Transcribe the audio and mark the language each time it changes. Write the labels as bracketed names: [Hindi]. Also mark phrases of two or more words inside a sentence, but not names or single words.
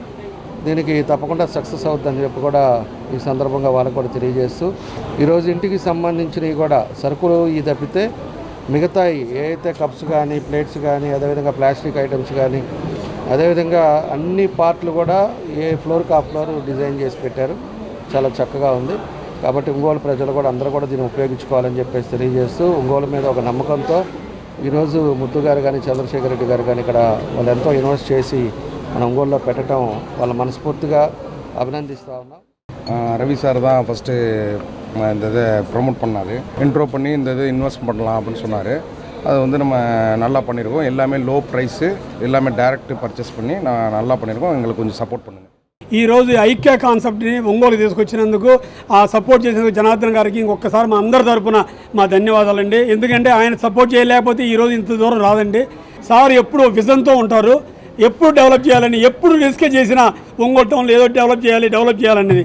[Telugu] దీనికి తప్పకుండా సక్సెస్ అవుతుందని చెప్పి కూడా ఈ సందర్భంగా వాళ్ళకు కూడా తెలియజేస్తూ, ఈరోజు ఇంటికి సంబంధించినవి కూడా సరుకులు ఈ తప్పితే మిగతా ఏదైతే కప్స్ కానీ, ప్లేట్స్ కానీ, అదేవిధంగా [English] plastic items [Telugu] కానీ, అదేవిధంగా అన్ని పార్ట్లు కూడా ఏ ఫ్లోర్కి ఆ [English] floor design [Telugu] చేసి పెట్టారు. చాలా చక్కగా ఉంది. కాబట్టి ఒంగోలు ప్రజలు కూడా అందరూ కూడా దీన్ని ఉపయోగించుకోవాలని చెప్పేసి తెలియజేస్తూ, ఒంగోలు మీద ఒక నమ్మకంతో ఈరోజు ముత్తు గారు కానీ, చంద్రశేఖర్ రెడ్డి గారు కానీ ఇక్కడ వాళ్ళు ఎంతో ఇన్వెస్ట్ చేసి మన ఒంగోలులో పెట్టడం వాళ్ళ మనస్ఫూర్తిగా அபிநந்திஸ்தா ఉన్నాం. [Tamil] ரவி சார் தான் ஃபஸ்ட்டு இந்த இதை ப்ரொமோட் பண்ணார். இன்ட்ரோ பண்ணி இந்த இது இன்வெஸ்ட் பண்ணலாம் அப்படின்னு சொன்னார். அது வந்து நம்ம நல்லா பண்ணியிருக்கோம். எல்லாமே [English] low price, [Tamil] எல்லாமே [English] direct purchase [Tamil] பண்ணி நான் நல்லா பண்ணியிருக்கோம். எங்களுக்கு కొంచెం సపోర్ట్ பண்ணுங்கள். [Telugu] ఈరోజు ఐక్య కాన్సెప్ట్ని ఒంగోలుకి తీసుకొచ్చినందుకు, ఆ సపోర్ట్ చేసినందుకు జనార్దన్ గారికి ఇంకొకసారి మా అందరి తరపున మా ధన్యవాదాలండి. ఎందుకంటే ఆయన సపోర్ట్ చేయలేకపోతే ఈరోజు ఇంత దూరం రాదండి. సార్ ఎప్పుడు విజన్తో ఉంటారు, ఎప్పుడు డెవలప్ చేయాలని, ఎప్పుడు రిస్క్ చేసినా ఒంగోలు టౌన్లో ఏదో డెవలప్ చేయాలనేది.